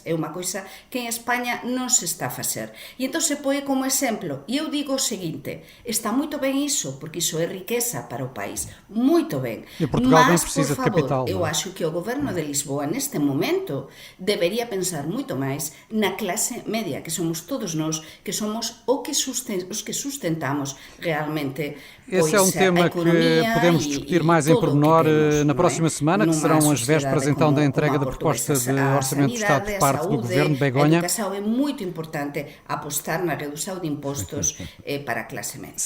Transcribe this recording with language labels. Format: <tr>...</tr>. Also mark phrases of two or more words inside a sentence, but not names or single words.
<gl>É unha coisa que en España non se está a facer e entón se põe como exemplo e eu digo o seguinte, está moito ben iso, porque iso é riqueza para o país, moito ben.</gl> <pt>E Portugal mas, bem precisa por favor, de capital.</pt> <gl>Eu acho que o goberno de Lisboa, neste momento, debería pensar moito máis na clase media, que somos todos nós, que somos os que sustentamos realmente</gl> <pt>esse é um tema que podemos discutir mais em pormenor na próxima semana, que serão as vésperas então da entrega da proposta de Orçamento de Estado por parte do Governo. Begonha. A educação é muito importante apostar na redução de impostos para a classe média.</pt>